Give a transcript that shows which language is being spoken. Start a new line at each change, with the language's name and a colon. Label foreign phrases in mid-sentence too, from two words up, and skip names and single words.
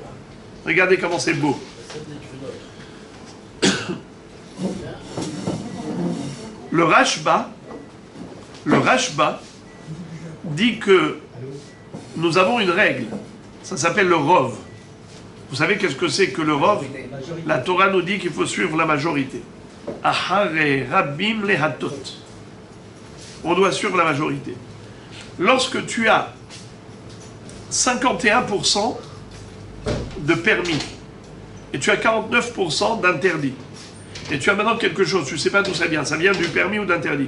French: Regardez comment c'est beau. Le Rashba dit que nous avons une règle. Ça s'appelle le rov. Vous savez qu'est-ce que c'est que le rov? La Torah nous dit qu'il faut suivre la majorité.
Hebrew: אחרי רבים להטות.
French: On doit suivre la majorité. Lorsque tu as 51% de permis et tu as 49% d'interdit, et tu as maintenant quelque chose, tu ne sais pas d'où ça vient du permis ou d'interdit.